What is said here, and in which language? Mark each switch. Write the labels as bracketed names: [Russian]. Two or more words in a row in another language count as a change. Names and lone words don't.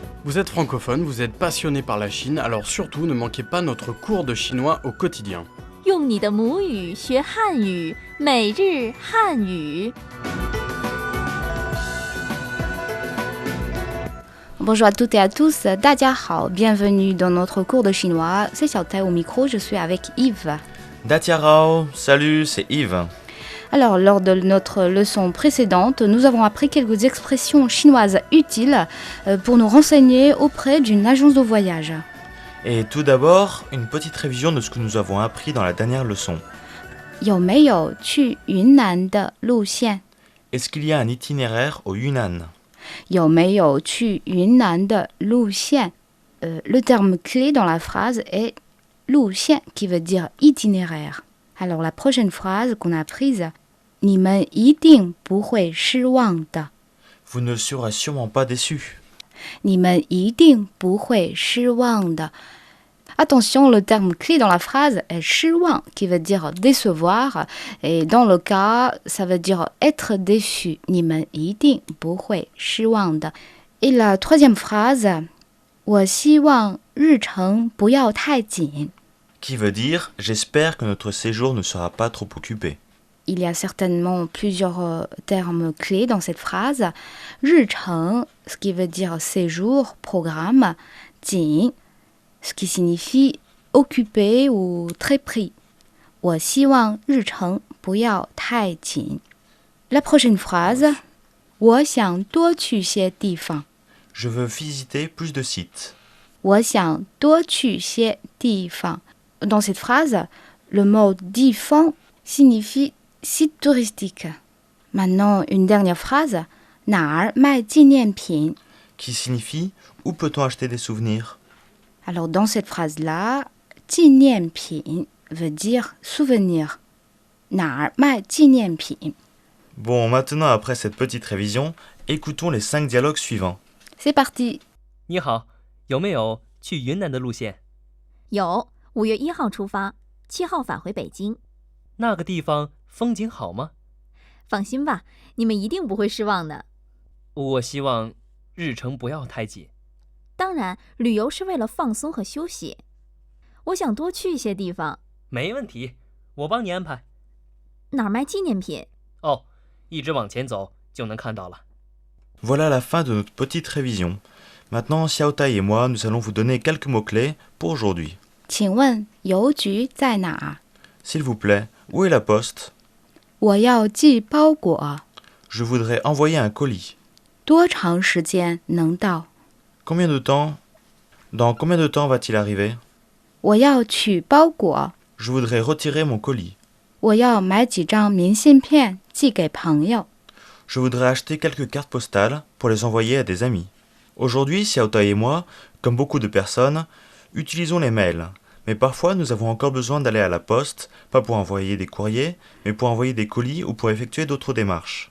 [French] Vous êtes francophone, vous êtes passionné par la Chine, alors surtout ne manquez pas notre cours de chinois au quotidien. [Chinese] 用你的母语学汉语，每日汉语。 [French] Bonjour à toutes et à tous, [Chinese] 大家好, [French] bienvenue dans notre cours de chinois. C'est Xiaotai au micro, je suis avec Yves. Datiarao, salut, c'est Yves. Alors, lors de notre leçon précédente, nous avons appris quelques expressions chinoises utiles pour nous renseigner auprès d'une agence de voyage. Et tout d'abord, une petite révision de ce que nous avons appris dans la dernière leçon. [Chinese] 有没有去云南的路线? [French] Est-ce qu'il y a un itinéraire au Yunnan? [Chinese] 有没有去云南的路线? [French] Le terme clé dans la phrase est 路线 qui veut dire itinéraire. Alors la prochaine phrase qu'on a apprise, [Chinese] 你们一定不会失望的. [French] Vous ne serez sûrement pas déçus. [Chinese] 你们一定不会失望的. [French] Attention, le terme clé dans la phrase est 失望 qui veut dire décevoir et dans le cas, ça veut dire être déçu. [Chinese] 你们一定不会失望的. [French] Et la troisième phrase, [Chinese] 我希望日程不要太紧. [French] Qui veut dire « J'espère que notre séjour ne sera pas trop occupé ». Il y a certainement plusieurs termes clés dans cette phrase. [Chinese] 日程, [French] ce qui veut dire séjour, programme. 紧, ce qui signifie occupé ou très pris. [Chinese] 我希望日程不要太紧. [French] La prochaine phrase, [Chinese] 我想多去些地方. [French] Je veux visiter plus de sites. [Chinese] 我想多去些地方. [French] Dans cette phrase, le mot « difan » signifie site touristique. Maintenant, une dernière phrase, [Chinese] 哪儿卖纪念品? [French] Qui signifie « Où peut-on acheter des souvenirs ?» Alors, dans cette phrase-là, 纪念品 veut dire souvenir. [Chinese] 哪儿卖纪念品? [French] Bon, maintenant, après cette petite révision, écoutons les 5 dialogues suivants. C'est parti. [Chinese] 你好，有没有去云南的路线？有，5月1号出发，7号返回北京。那个地方风景好吗？放心吧，你们一定不会失望的。我希望日程不要太紧。当然，旅游是为了放松和休息。我想多去一些地方。没问题，我帮你安排。哪儿卖纪念品？哦，一直往前走就能看到了。 [French] Voilà la fin de notre petite révision. Maintenant, Xiaotai et moi, nous allons vous donner quelques mots-clés pour aujourd'hui. [Chinese] 请问邮局在哪儿? [French] S'il vous plaît, où est la poste? [Chinese] 我要寄包裹. [French] Je voudrais envoyer un colis. [Chinese] 多长时间能到? [French] Combien de temps? Dans combien de temps va-t-il arriver? [Chinese] 我要取包裹. [French] Je voudrais retirer mon colis. [Chinese] 我要买几张明信片寄给朋友. [French] Je voudrais acheter quelques cartes postales pour les envoyer à des amis. Aujourd'hui, Xiaotai et moi, comme beaucoup de personnes, utilisons les mails. Mais parfois, nous avons encore besoin d'aller à la poste, pas pour envoyer des courriers, mais pour envoyer des colis ou pour effectuer d'autres démarches.